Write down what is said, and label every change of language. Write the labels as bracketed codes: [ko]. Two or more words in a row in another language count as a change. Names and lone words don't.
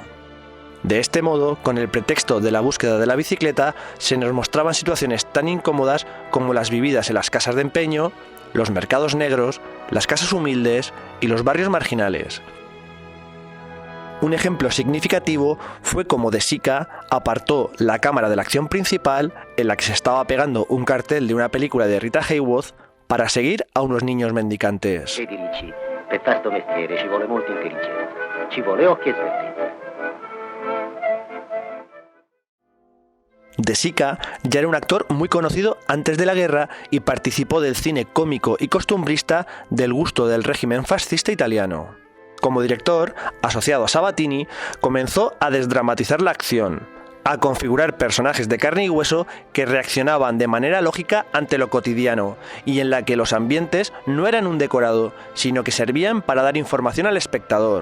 [es] De este modo, con el pretexto de la búsqueda de la bicicleta, se nos mostraban situaciones tan incómodas como las vividas en las casas de empeño, los mercados negros, las casas humildes y los barrios marginales. Un ejemplo significativo fue como De Sica apartó la cámara de la acción principal, en la que se estaba pegando un cartel de una película de Rita Hayworth, para seguir a unos niños mendicantes. [it] Dirigi, per far sto mestiere ci vuole molta intelligenza, ci vuole occhi e svelti. [es] De Sica ya era un actor muy conocido antes de la guerra y participó del cine cómico y costumbrista del gusto del régimen fascista italiano. Como director, asociado a Sabatini, comenzó a desdramatizar la acción, a configurar personajes de carne y hueso que reaccionaban de manera lógica ante lo cotidiano y en la que los ambientes no eran un decorado, sino que servían para dar información al espectador.